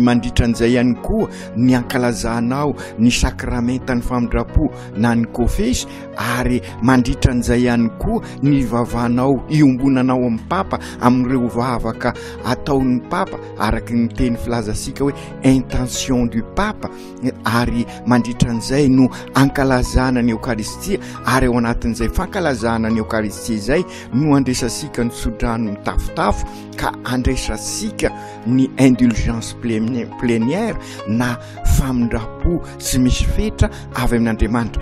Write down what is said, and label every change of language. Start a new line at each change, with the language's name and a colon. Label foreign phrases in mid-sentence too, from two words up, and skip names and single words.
Malagasy: mandritran'izay ihany koa ny ankalazanao ny sakramenta ny famindrapo na ny kofesy, ary mandritran'izay ihany koa ny vavanao iombonanao amin'ny papa amin'ireo vavaka ataon'ny papa araky ny teny filazasika hoe
French: intention du papa,
Malagasy: ary mandritran'izay no ankalazana ny eukaristia, ary ao anatin'izay fankalazana ny eukaristia zay no andresasika ny sodrano mitafotafo, ka andresasika ny
French: indulgence plénière
Malagasy: na famindrapo sy misy fetra avy amin'Andriamanitra.